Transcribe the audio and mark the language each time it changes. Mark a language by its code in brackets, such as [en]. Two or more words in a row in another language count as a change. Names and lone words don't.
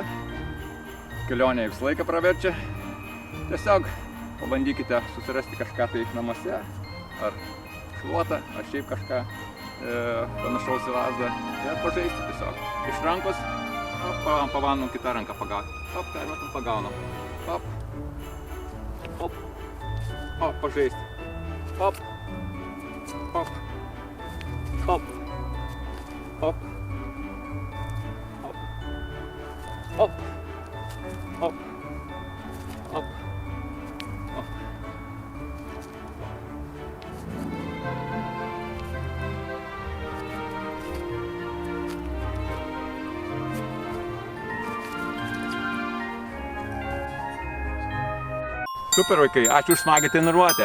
[lt] Kelionė visą laiką praverčia. Tiesiog pabandykite susirasti kažką tai namuose. Ar šluotą, ar šiaip kažką panašaus į lazdą. Ir pažaisti tiesiog. Iš rankos. Pavanom kitą ranką pagauti. Hop, permetam, pagaunam. Hop. Hop. Hop, pažaisti. Hop. Hop. Hop. Hop. Hop. Hop. Hop. Hop. Hop. Super vaikai, ačiū už smagią treniruotę.